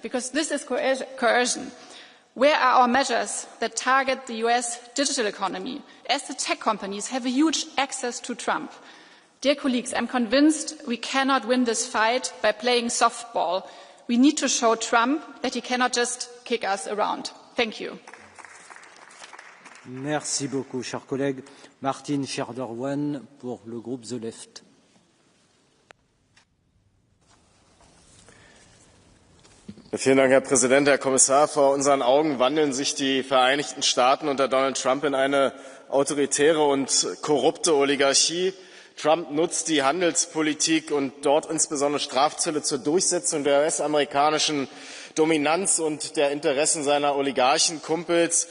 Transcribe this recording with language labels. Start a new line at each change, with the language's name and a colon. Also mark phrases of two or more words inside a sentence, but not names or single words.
English: Because this is coercion. Where are our measures that target the US digital economy, as the tech companies have a huge access to Trump? Dear colleagues, I'm convinced we cannot win this fight by playing softball. We need to show Trump that he cannot just kick us around. Thank you.
French: Merci beaucoup, chers collègues. Martin Scherderwan pour le groupe The Left.
German: Vielen Dank, Herr Präsident, Herr Kommissar. Vor unseren Augen wandeln sich die Vereinigten Staaten unter Donald Trump in eine autoritäre und korrupte Oligarchie. Trump nutzt die Handelspolitik und dort insbesondere Strafzölle zur Durchsetzung der US-amerikanischen Dominanz und der Interessen seiner Oligarchenkumpels.